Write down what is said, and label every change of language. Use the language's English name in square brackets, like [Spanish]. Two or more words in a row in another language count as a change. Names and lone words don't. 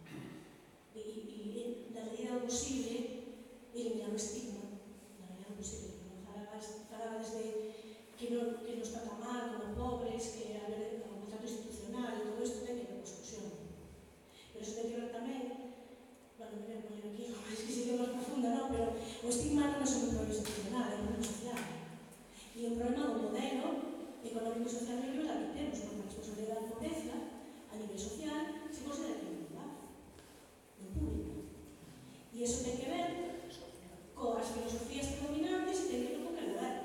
[Galician] E na medida do posible, eliminar o estigma, na medida do posible. Falabas de que nos trata mal como pobres, que a ver o contrato institucional e todo isto ten que ver con exclusión. Pero iso ten que ver tamén, bueno, [Spanish] me voy a poner aquí, es que se queda [Galician] máis profunda, non? Pero o estigma non é só un problema institucional, é un problema social. E un problema do modelo económico e social neoliberal que temos, porque a responsabilidade da pobreza a nivel social se considera que é individual, non pública. E iso ten que ver coas filosofías predominantes e ten que ver con que goberno.